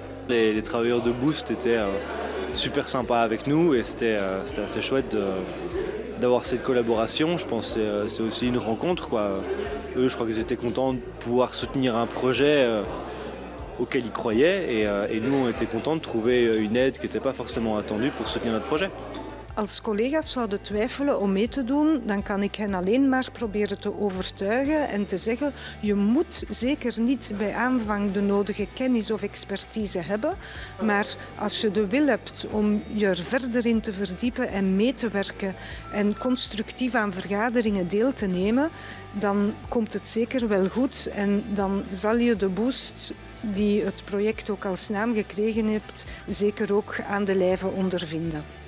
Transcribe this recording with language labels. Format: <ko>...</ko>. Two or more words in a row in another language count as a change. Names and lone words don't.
<fr>Les travailleurs de Boost étaient super sympas avec nous et c'était assez chouette d'avoir cette collaboration. Je pense que c'est aussi une rencontre, quoi. Eux, je crois qu'ils étaient contents de pouvoir soutenir un projet auquel ils croyaient et nous on était contents de trouver une aide qui n'était pas forcément attendue pour soutenir notre projet.</fr> <nl>Als collega's zouden twijfelen om mee te doen, dan kan ik hen alleen maar proberen te overtuigen en te zeggen, je moet zeker niet bij aanvang de nodige kennis of expertise hebben, maar als je de wil hebt om je er verder in te verdiepen en mee te werken en constructief aan vergaderingen deel te nemen, dan komt het zeker wel goed en dan zal je de Boost die het project ook als naam gekregen heeft, zeker ook aan de lijve ondervinden.</nl>